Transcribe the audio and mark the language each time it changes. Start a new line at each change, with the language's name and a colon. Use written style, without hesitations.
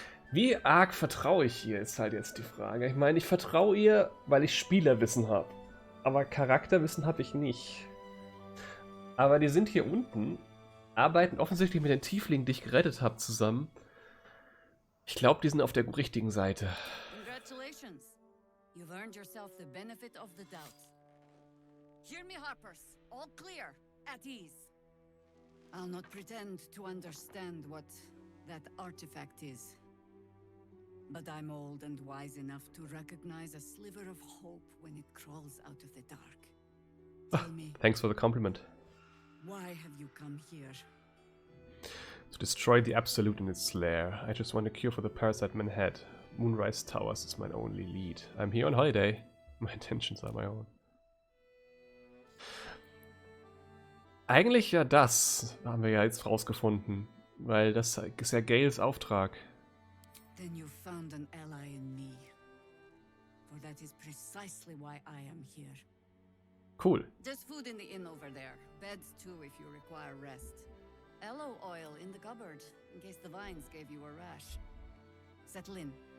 German: Wie arg vertraue ich ihr, ist halt jetzt die Frage. Ich meine, ich vertraue ihr, weil ich Spielerwissen habe. Aber Charakterwissen habe ich nicht. Aber die sind hier unten, arbeiten offensichtlich mit den Tieflingen, die ich gerettet habe, zusammen. Ich glaube, die sind auf der richtigen Seite.
English: Congratulations. You've earned yourself the benefit of the doubt. Hear me, Harpers. All clear. At ease. I'll not pretend to understand what that artifact is. But I'm old and wise enough to recognize a sliver of hope when it crawls out of the dark. Tell me, Thanks for the compliment. why have you come here? To destroy the Absolute in its lair. I just want a cure for the parasite man had. Moonrise Towers is my only lead. I'm here on holiday. My intentions are my own.
German: Eigentlich ja das, haben wir ja jetzt rausgefunden. Weil das ist ja Gales Auftrag.
English: Then you found an ally in me. For that is precisely why I am here. Cool. There's food in the inn over there. Beds too if you require rest. Aloe oil in the cupboard, in case the vines gave you a rash. Settle in.